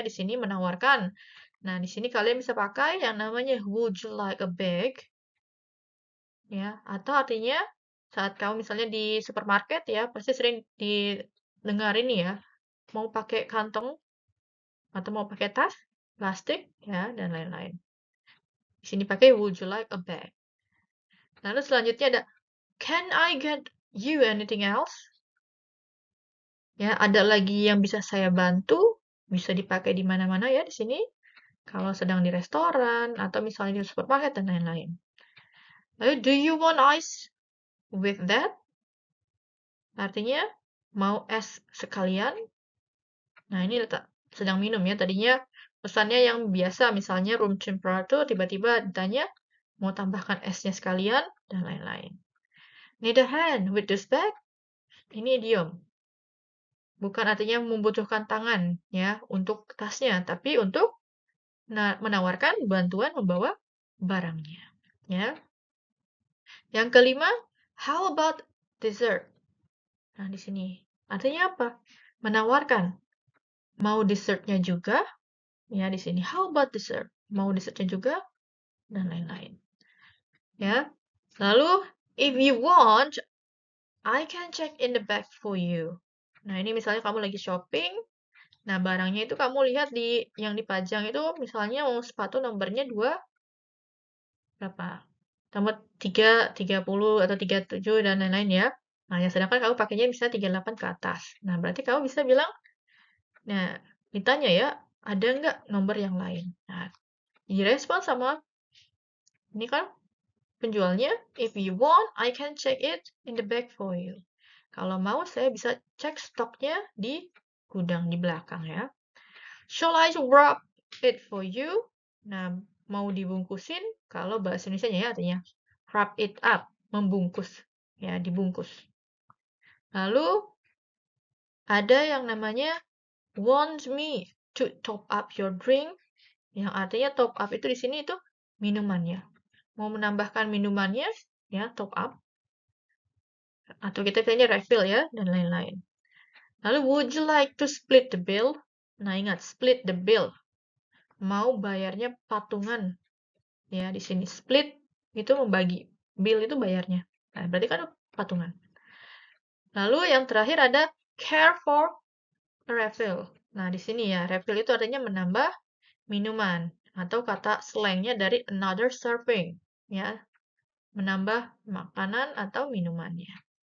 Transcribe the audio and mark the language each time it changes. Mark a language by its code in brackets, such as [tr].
[id] Di sini menawarkan. Nah, di sini kalian bisa pakai yang namanya [en] would you like a bag? [id] Ya, atau artinya saat kamu misalnya di supermarket ya, pasti sering didengar ini ya, mau pakai kantong atau mau pakai tas plastik ya dan lain-lain. Di sini pakai [en] would you like a bag? [id] Lalu selanjutnya ada [en] can I get you anything else? [id] Ya, ada lagi yang bisa saya bantu? Bisa dipakai di mana-mana ya di sini. Kalau sedang di restoran atau misalnya di supermarket dan lain-lain. Lalu [en] do you want ice with that? [id] Artinya mau es sekalian? Nah, ini sedang minum ya. Tadinya pesannya yang biasa, misalnya room temperature, tiba-tiba ditanya mau tambahkan esnya sekalian, dan lain-lain. [en] Need a hand with this bag? [id] Ini idiom. Bukan artinya membutuhkan tangan ya untuk tasnya, tapi untuk menawarkan bantuan membawa barangnya. Ya. Yang kelima, [en] How about dessert? [id] Nah, di sini artinya apa? Menawarkan. Mau dessertnya juga? Ya, di sini. [en] How about dessert? [id] Mau dessertnya juga? Dan lain-lain. Ya. Lalu, [en] if you want, I can check in the bag for you. [id] Nah, ini misalnya kamu lagi shopping. Nah, barangnya itu kamu lihat yang dipajang itu misalnya mau sepatu nomornya 2 berapa? Nomor 3, 30 atau 37 dan lain-lain ya. Nah, yang sedangkan kamu pakainya bisa 38 ke atas. Nah, berarti kamu bisa bilang, nah, ditanya ya, ada nggak nomor yang lain? Nah, direspon sama, ini kan penjualnya, [en] if you want, I can check it in the back for you. [id] Kalau mau, saya bisa cek stoknya di gudang di belakang ya. [en] Shall I wrap it for you? [id] Nah, mau dibungkusin, kalau bahasa Indonesia ya artinya [en] wrap it up, [id] membungkus, ya dibungkus. Lalu ada yang namanya [en] want me to top up your drink, [id] yang artinya top up itu di sini itu minumannya. Mau menambahkan minumannya, ya top up, atau kita bilangnya refill ya, dan lain-lain. Lalu [en] would you like to split the bill? [id] Nah ingat [en] split the bill, [id] mau bayarnya patungan. Ya, di sini split itu membagi, bill itu bayarnya. Nah, berarti kan patungan. Lalu yang terakhir ada [en] care for a refill. [id] Nah, di sini ya, refill itu artinya menambah minuman atau kata slangnya dari [en] another serving, [id] ya, menambah makanan atau minumannya.